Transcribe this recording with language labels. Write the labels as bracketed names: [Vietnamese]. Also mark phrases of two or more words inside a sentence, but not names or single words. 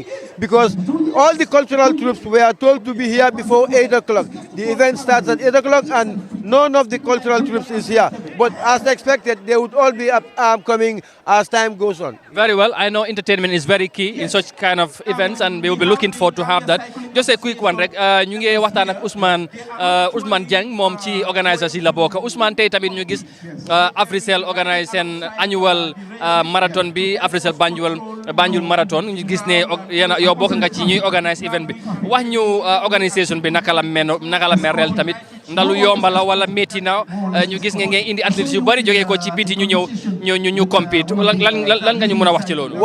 [English] Because all the cultural troops were told to be here before 8 o'clock. The event starts at 8 o'clock and none of the cultural troops is here. But as expected, they would all be coming as time goes on. Very well. I know entertainment is very key in such kind of events, and we will be looking forward to have that. Just a quick one, [Wolof] rek. Ñu ngi waxtaan ak Ousmane Dieng moom ci organisation yi la bokk. Ousmane tey tamit ñu gis Africell organise seen [English] annual marathon [Wolof] bi Africell Baniul marathon. Ñu gis ne yow bokk nga ci ñuy organise event bi. Wax ñu organisation bi naka la merel tamit. Ndalu yomba la wala métti na ñu gis nga indi athlètes yu bari jógee ko ci biti ñu ñëw ñu compete lan nga ñu mën a wax ci loolu.